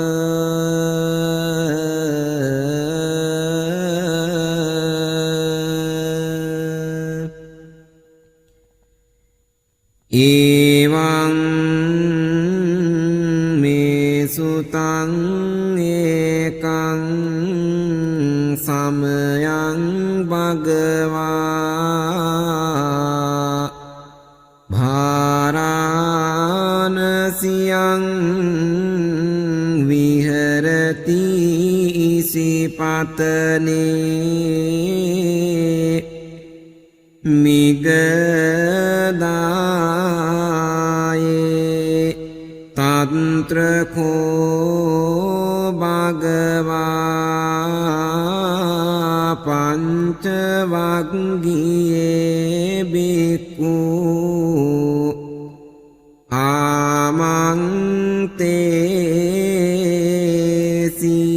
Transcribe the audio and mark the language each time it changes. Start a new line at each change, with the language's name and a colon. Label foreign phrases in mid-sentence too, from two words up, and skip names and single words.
Pali: එවං මේ සුතං ඒකං සමයං භගවා භාරාණසියං විහෙරති ඉසිපතනේ මිගදායේ තන්ත්‍රකෝ භගවා පංචවග්ගියේ බික්ඛු ආමන්තේසි